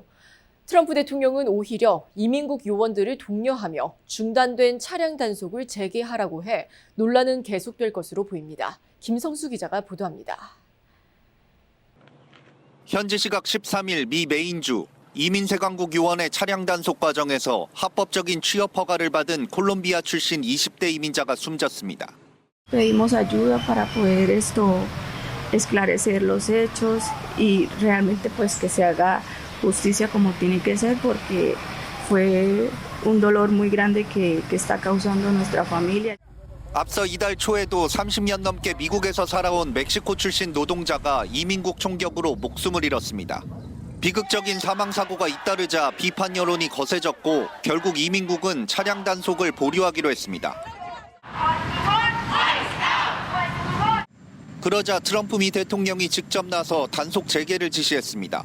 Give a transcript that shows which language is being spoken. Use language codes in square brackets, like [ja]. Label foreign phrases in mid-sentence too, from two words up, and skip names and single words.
[ko] 트럼프 대통령은 오히려 이민국 요원들을 독려하며 중단된 차량 단속을 재개하라고 해 논란은 계속될 것으로 보입니다. 김성수 기자가 보도합니다. 현지 시각 13일 미 메인주 이민세관국 요원의 차량 단속 과정에서 합법적인 취업 허가를 받은 콜롬비아 출신 20대 이민자가 숨졌습니다. [es] Pedimos ayuda para poder esclarecer los hechos y realmente pues que se haga justicia como tiene que ser porque fue un dolor muy grande que está causando nuestra familia. [ko] 앞서 이달 초에도 30년 넘게 미국에서 살아온 멕시코 출신 노동자가 이민국 총격으로 목숨을 잃었습니다. 비극적인 사망 사고가 잇따르자 비판 여론이 거세졌고 결국 이민국은 차량 단속을 보류하기로 했습니다. 그러자 트럼프 미 대통령이 직접 나서 단속 재개를 지시했습니다.